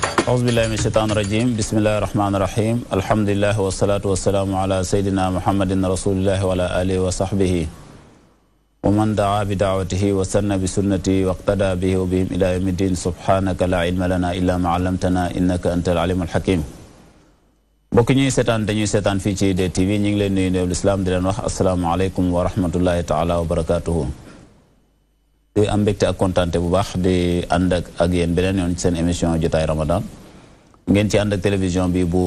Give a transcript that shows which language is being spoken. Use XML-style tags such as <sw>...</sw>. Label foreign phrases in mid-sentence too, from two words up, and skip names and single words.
<ar>أعوذ بالله من الشيطان الرجيم بسم الله الرحمن الرحيم الحمد لله والصلاة والسلام على سيدنا محمد رسول الله وعلى آله وصحبه ومن دعا بدعوته وسن بسنته واقتدى به وبهم إلى يوم الدين سبحانك لا علم لنا إلا ما علمتنا إنك أنت العليم الحكيم</ar> <wo>mbokk ñuy seetaan dañuy seetaan fii ci DTV ñu ngi leen nuyu nuyu l'islam di leen wax</wo> <ar>السلام عليكم ورحمة الله تعالى وبركاته</ar> <wo>di am mbégte ak kontaante bu baax di ànd ak yéen beneen yoon ci seen émission jotaay Ramadan ngeen ci ànd ak télévision bi bu</wo>